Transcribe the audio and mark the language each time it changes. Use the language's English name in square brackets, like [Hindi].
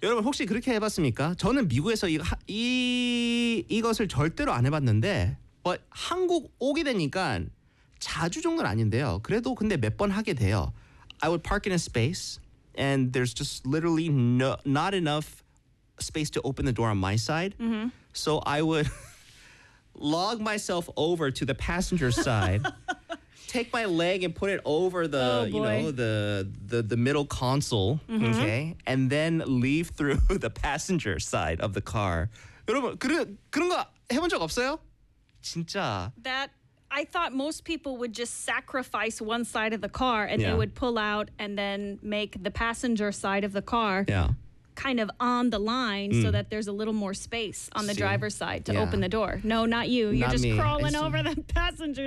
[Korean] 여러분, 혹시 그렇게 해봤습니까? 저는 미국에서 이것을 절대로 안 해봤는데, [English] but [Korean] 한국 오게 되니까 자주 좀 건 아닌데요. 그래도 근데 몇 번 하게 돼요. [English] I would park in a space, and there's just literally not enough space to open the door on my side. Mm-hmm. So I would log myself over to the passenger side, take my leg and put it over the, the middle console, okay? And then leave through the passenger side of the car. [Korean] 여러분, 그런 거 해본 적 없어요? 진짜. [English] I thought most people would just sacrifice one side of the car and they would pull out and then make the passenger side of the car kind of on the line so that there's a little more space on the driver's side to open the door. No, not you. You're just crawling over the passenger side.